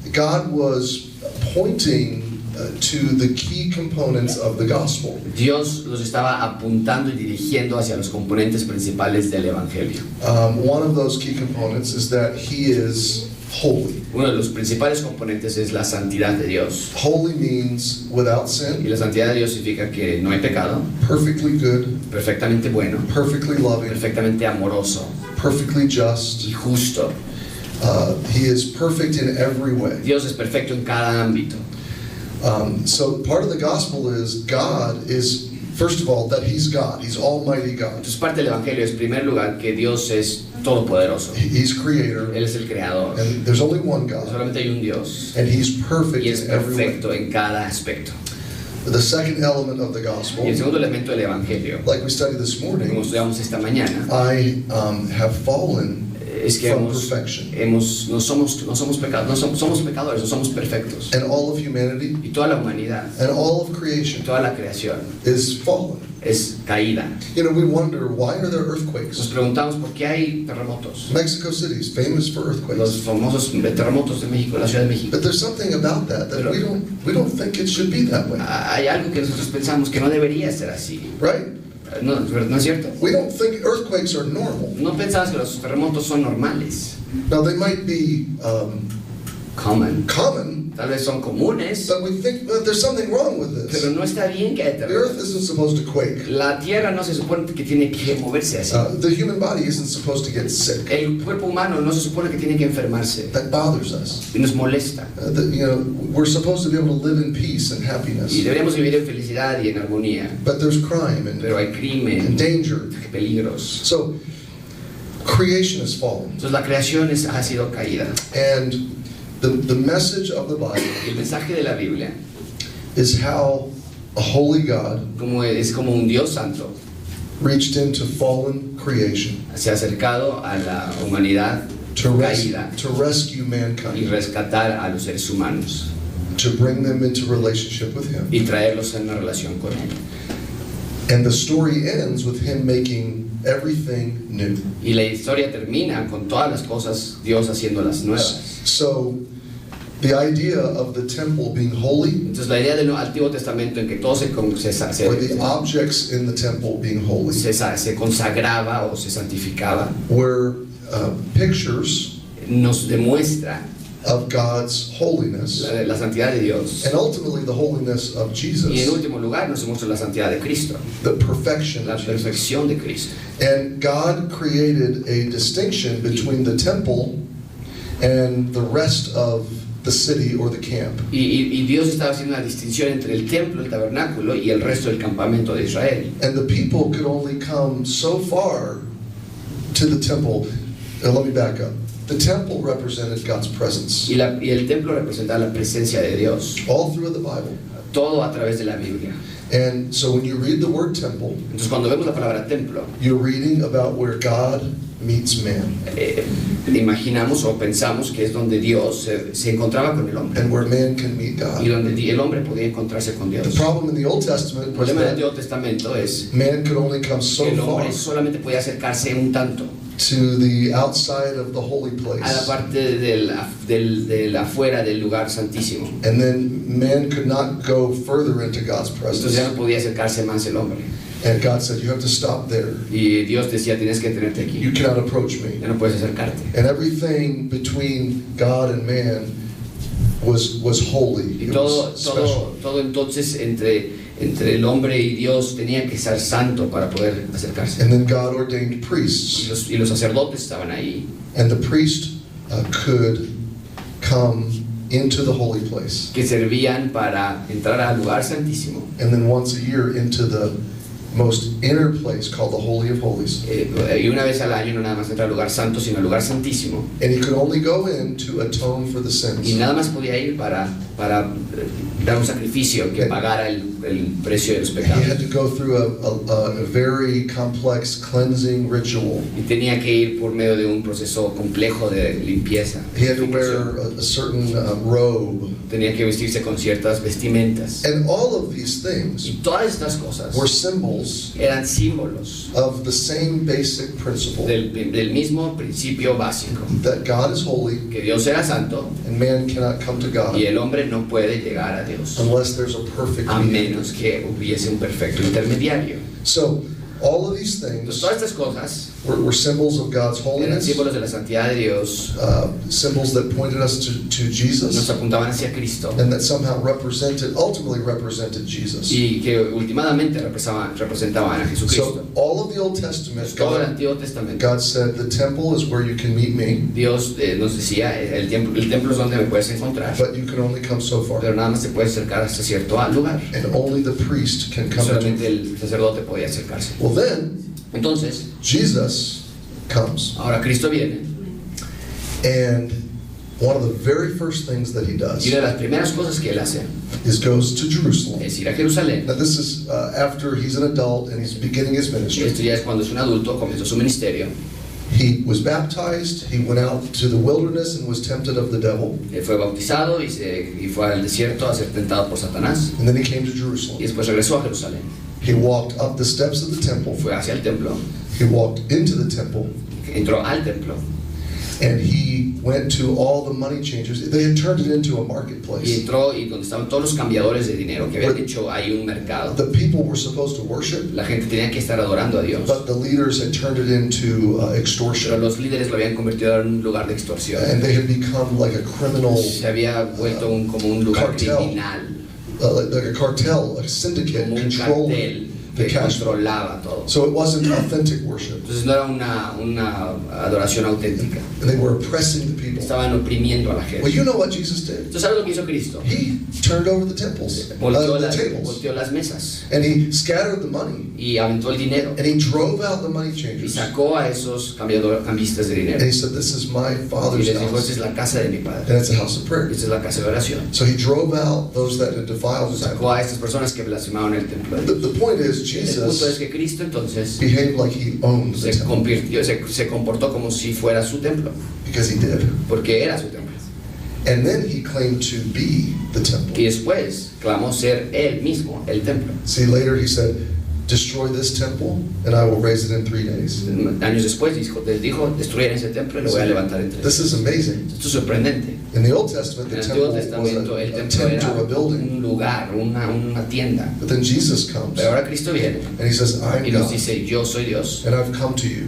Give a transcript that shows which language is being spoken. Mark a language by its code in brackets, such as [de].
[en] God was pointing to the key components of the gospel. [es] Dios los estaba apuntando y dirigiendo hacia los componentes principales del Evangelio. [en] One of those key components is that He is holy. [es] Uno de los principales componentes es la santidad de Dios. [en] Holy means without sin, [es] la santidad de Dios significa que no hay pecado, [en] perfectly good, [es] perfectamente bueno, [en] perfectly loving, [es] perfectamente amoroso [en] perfectly just. [es] y justo. [en] He is perfect in every way. [es] Dios es perfecto en cada ámbito. [en] So part of the gospel is God is, first of all, that He's God. He's Almighty God. [es] Entonces parte del Evangelio es, en primer lugar, que Dios es todopoderoso. [en] He's Creator, [es] Él es el creador. [en] and there's only one God, [es] Solamente hay un Dios. [en] and He's perfect [es] Y es [en] in every way. [es] perfecto en cada aspecto. [en] The second element of the [es] Y [en] gospel, [es] el segundo elemento del Evangelio, [en] like we studied this [es] como [en] morning, [es] estudiamos esta mañana, [en] I have fallen [es] es que [en] from perfection. [es] no somos pecadores, no somos perfectos. [en] And all of humanity [es] Y toda la humanidad, [en] and all of [es] y [en] creation [es] toda la creación [en] is fallen. [es] es caída. [en] You know, we wonder, why are there [es] Nos [en] earthquakes? [es] preguntamos por qué hay terremotos. [en] Mexico City is famous for [es] Los [en] earthquakes. [es] famosos terremotos de México, la Ciudad de México. [en] But there's something about that we don't think it should be that way, [es] Hay algo que nosotros pensamos que no debería ser así. [en] right? [es] ¿No es cierto? [en] We don't think earthquakes are normal. [es] No pensamos que los terremotos son normales. [en] Now they might be Common. common, [es] Tal vez son comunes, [en] but we think there's something wrong with this. [es] pero no está bien que haya [en] The earth [es] terremotos. [en] isn't supposed to quake. [es] La tierra no se supone que tiene que moverse así. [en] The human body isn't supposed to get sick. [es] El cuerpo humano no se supone que tiene que enfermarse. [en] That bothers us. [es] Y nos molesta. [en] We're supposed to be able to live in peace and happiness. [es] Y deberíamos vivir en felicidad y en armonía. [en] But there's crime [es] Pero hay [en] and [es] crimen, [en] danger. [es] peligros. [en] So creation is fallen. [es] Entonces la creación ha sido caída. [en] And the message of the Bible [es] El mensaje de la Biblia [en] is how a holy God [es] es como un Dios santo [en] reached into fallen creation [es] se ha acercado a la humanidad caída [en] to rescue [es] y [en] mankind, [es] rescatar a los seres humanos [en] to bring them into relationship with Him. [es] y traerlos en una relación con Él. [en] And the story ends with him making everything new. [es] Y la historia termina con todas las cosas, Dios haciéndolas nuevas. [en] So the idea of the temple being holy, [es] Entonces la idea del Antiguo Testamento en que todo [en] or the objects in the temple being holy, [es] se consagraba o se santificaba, [en] were pictures [es] nos demuestra [en] of God's holiness, [es] la santidad de Dios. [en] and ultimately the holiness of [es] Y en [en] Jesus, [es] último lugar nos muestra la santidad de Cristo, [en] the perfection [es] la [en] of Jesus. [es] perfección de Cristo. [en] And God created a distinction between the temple and the rest of the city or the camp. [es] Y Dios estaba haciendo una distinción entre el templo, el tabernáculo y el resto del campamento de Israel. [en] And the people could only come so far to the temple. Let me back up. The temple represented God's presence. [es] Y el templo representaba la presencia de Dios, [en] All through the Bible. [es] todo a través de la Biblia. [en] And so when you read the word temple, [es] Entonces cuando vemos la palabra templo, [en] you're reading about where God meets man [es] imaginamos o pensamos que es donde Dios se encontraba con el hombre [en] and where man can meet [es] y [en] God. [es] donde el hombre podía encontrarse con [en] The [es] Dios. [en] problem in the Old Testament was [es] problema del [en] that [es] Antiguo Testamento es [en] man could only come so [es] que el [en] far [es] hombre solamente podía acercarse un tanto [en] to the outside of the holy [es] a la [en] place. [es] parte del afuera del lugar santísimo. [en] And then man could not go further into God's [es] Entonces ya [en] presence. [es] no podía acercarse más el hombre. [en] And God said, you have to stop there. [es] Y Dios decía, tienes que tenerte aquí, [en] You cannot approach me. [es] ya no puedes acercarte. [en] And everything between God and man was holy. [es] Y [en] It was special. [es] todo entonces entre el hombre y Dios tenía que ser santo para poder acercarse. [en] And then God ordained priests. [es] Y los sacerdotes estaban ahí. [en] And the priest could come into the holy place. [es] Que servían para entrar al lugar santísimo. [en] And then once a year into the most inner place called the Holy of Holies. [es] Y una vez al año no nada más entrar al lugar santo, sino al lugar santísimo. [en] And he could only go in to atone for the [es] Y [en] sins. [es] nada más podía ir para dar un sacrificio que pagara el precio de los [en] He had to go through a very complex cleansing ritual. [es] Y tenía que ir por medio de un proceso complejo de limpieza. [en] He had to wear a certain robe. [es] Tenía que vestirse con ciertas vestimentas. [en] And all of these things [es] Y todas estas cosas [en] were symbols [es] eran símbolos [en] of the same basic principle [es] del mismo principio básico, [en] that God is holy [es] que Dios era santo [en] and man cannot come to God [es] y el hombre no puede llegar a Dios [en] unless there's a perfect [es] a [en] mediator. [es] menos que hubiese un perfecto intermediario. [en] So all of these [es] Entonces [en] things [es] todas estas cosas [en] were symbols of God's [es] eran [en] holiness, [es] símbolos de la santidad de Dios, [en] symbols that pointed us to [es] nos [en] Jesus, [es] apuntaban hacia Cristo [en] and that somehow ultimately represented Jesus. [es] y que últimamente representaban a Jesucristo. [en] So all of the Old Testament, [es] Todo el [en] God, [es] Antiguo Testamento, [en] God said the temple is where you can meet me, [es] Dios nos decía, el templo es donde me puedes encontrar, [en] but you can only come so far. [es] pero nada más te puedes acercar hasta cierto lugar. [en] And only the priest can come [es] Solamente [en] into. [es] el sacerdote podía acercarse. [en] Well, then [es] Entonces, [en] Jesus comes, [es] ahora Cristo viene [en] and one of the very first things that he [es] y [en] does [es] una de las primeras cosas que él hace [en] is goes to Jerusalem. [es] es ir a Jerusalén. [en] Now this is after he's an adult and he's beginning his [es] Y [en] ministry. [es] esto ya es cuando es un adulto, comenzó su ministerio. [en] He was baptized, he went out to the wilderness and was tempted of the devil, [es] Él fue bautizado y fue al desierto a ser tentado por Satanás. [en] and then he came to [es] Y [en] Jerusalem. [es] después regresó a Jerusalén. [en] He walked up the steps of the temple, [es] Fue hacia el templo, [en] he walked into the temple, [es] entró al templo [en] and he went to all the money changers. They had turned it into a [es] y [en] marketplace. [es] entró y donde estaban todos los cambiadores de dinero que habían hecho ahí un mercado. [en] The people were supposed to worship, [es] La gente tenía que estar adorando a Dios, [en] but the leaders had turned it into [es] pero [en] extortion, [es] los líderes lo habían convertido en un lugar de extorsión. [en] and they had become like a criminal, [es] Se había vuelto como un lugar [en] cartel. [es] criminal, [en] like a cartel, a syndicate [es] como un [en] controlling [es] cartel [en] the [es] que [en] cash. [es] controlaba todo. [en] So it wasn't authentic worship. [es] Entonces no era una adoración auténtica. [en] And they were oppressing the people. [es] Estaban oprimiendo a la [en] Well, [es] gente. [en] you know what Jesus did? [es] ¿Tú sabes lo que hizo Cristo? [en] He turned over the temples, [es] Volteó, [en] the tables, [es] volteó las mesas [en] and he scattered the money, [es] y aventó el dinero [en] and he drove out the money [es] y [en] changers. [es] sacó a esos cambistas de [en] And [es] dinero [en] he said, "This is my [es] y [en] Father's [es] les dijo, [en] house, [es] esta es la casa de mi [en] and [es] padre, [en] it's a house of prayer." [es] esta es la casa de oración. [en] So he drove out those that had defiled the temple. [es] Sacó a estas personas que blasfemaban el templo. [en] The point is, [es] El punto es [en] Jesus [es] que Cristo entonces [en] behaved like he owned the [es] se [en] temple, [es] se comportó como si fuera su templo, [en] because he did. [es] porque era su templo. [en] And then he claimed to be the [es] Y [en] temple. [es] después clamó ser él mismo el templo. [en] See, later he said, destroy this temple and I will raise it in 3 days. [es] Años después dijo, destruyan ese templo y lo voy a levantar en 3 días. [en] This is amazing. [es] Esto es sorprendente. [en] In the Old Testament, [es] En [en] the [es] el Antiguo [en] temple [es] Testamento [en] was [es] el [en] a [es] templo [en] tent [es] era [en] or a building. [es] un lugar, una tienda. [en] But then Jesus comes [es] Pero ahora Cristo viene [en] and he says, I'm [es] y nos [en] God [es] dice, yo soy Dios [en] and I've come to you.